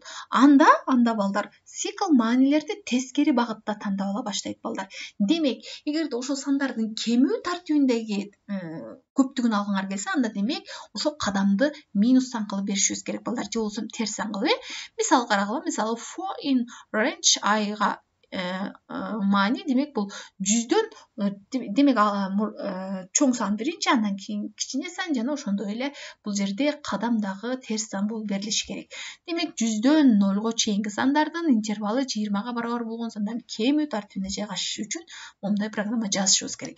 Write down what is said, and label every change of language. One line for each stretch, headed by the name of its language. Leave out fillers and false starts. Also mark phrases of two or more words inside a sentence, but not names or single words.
Kyrgyz: Анда балдар цикл маанилерди тескери багытта тандап ала баштайт балдар. Демек, эгерде ошол сандардын кемүү тартибиндеги көптүгүн алгыңар келсе, анда демек ошол кадамды минус сан кылып беришибиз керек балдар. Же болбосо терс сан кылып, мисалы карагыла, мисалы
English: for in range
Kyrgyz: I-га маани, демек бул 100дөн демек чоң сан биринчи, андан кийин кичине сан жана ошондой эле бул жерде кадам дагы терс сан болуп берилиши керек. Демек 100дөн 0го чейинки сандардын интервалы 20га барабар болгон сандардын кемүү тартибине жайгашыш үчүн момундай программа жазышыбыз керек.